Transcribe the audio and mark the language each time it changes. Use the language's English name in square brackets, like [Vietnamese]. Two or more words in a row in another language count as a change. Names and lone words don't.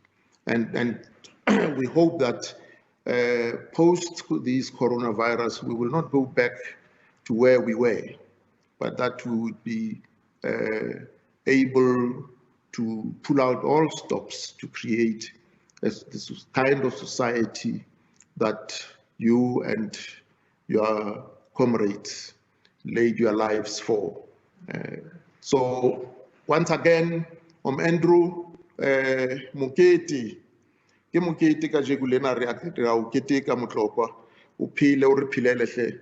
[English] And we hope that post this coronavirus, we will not go back to where we were, but that we would be able to pull out all stops to create this kind of society that you and your comrades laid your lives for. So once again, [Southern Sotho] Andrew Moketi, ke mokete ka jeko lena re a o keteka motlokwa o phele o re philele hle.